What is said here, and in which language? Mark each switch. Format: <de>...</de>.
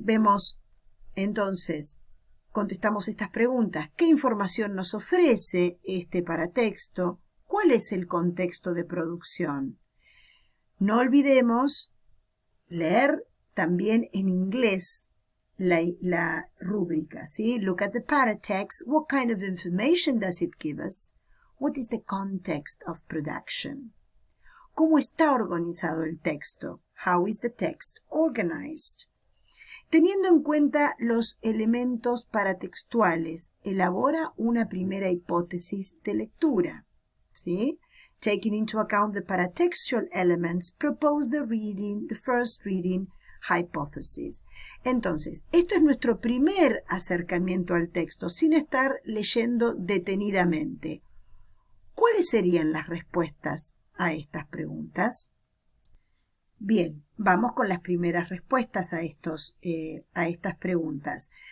<es>Vemos, entonces, contestamos estas preguntas. ¿Qué información nos ofrece este paratexto? ¿Cuál es el contexto de producción? No olvidemos leer también en inglés la rúbrica, ¿sí?</es> <en>Look at the paratext. What kind of information does it give us? What is the context of production?</en> <es>¿Cómo está organizado el texto?</es> <en>How is the text organized?</en> <es>Teniendo en cuenta los elementos paratextuales, elabora una primera hipótesis de lectura, ¿sí?</es> <en>Taking into account the paratextual elements, propose the first reading hypothesis.</en> <es>Entonces, esto es nuestro primer acercamiento al texto, sin estar leyendo detenidamente. ¿Cuáles serían las respuestas a estas preguntas? Bien, vamos con las primeras respuestas a estas preguntas.</es>